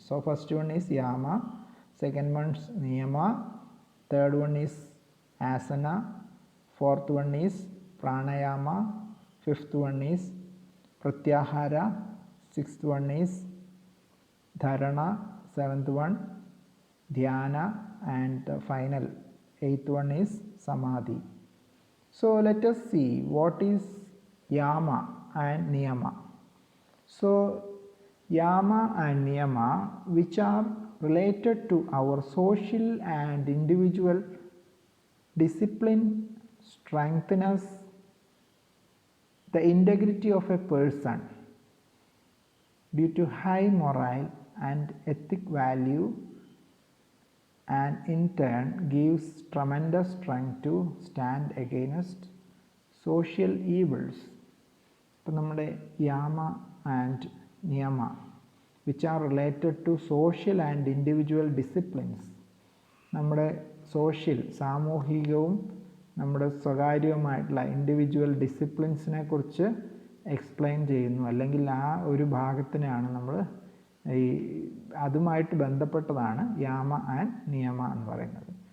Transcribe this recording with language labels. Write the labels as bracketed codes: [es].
[en] So first one is Yama, second one is Niyama, third one is asana, fourth one is pranayama, fifth one is pratyahara, sixth one is dharana, seventh one dhyana, and final Eighth one is Samadhi. So let us see what is Yama and Niyama. So Yama and Niyama, which are related to our social and individual discipline, strengthen us the integrity of a person due to high moral and ethic value, and in turn gives tremendous strength to stand against social evils. [ml] ഇപ്പോൾ നമ്മുടെ യാമ and നിയമ [en] which are related to social and individual disciplines, [ml] നമ്മുടെ social സാമൂഹികവും നമ്മുടെ സ്വകാര്യവുമായിട്ടുള്ള individual ഡിസിപ്ലിൻസിനെ കുറിച്ച് explain ചെയ്യുന്നു, അല്ലെങ്കിൽ ആ ഒരു ഭാഗത്തിനാണ് നമ്മൾ ഈ അതുമായിട്ട് ബന്ധപ്പെട്ടതാണ് യാമ ആൻഡ് നിയമ എന്ന് പറയുന്നത്.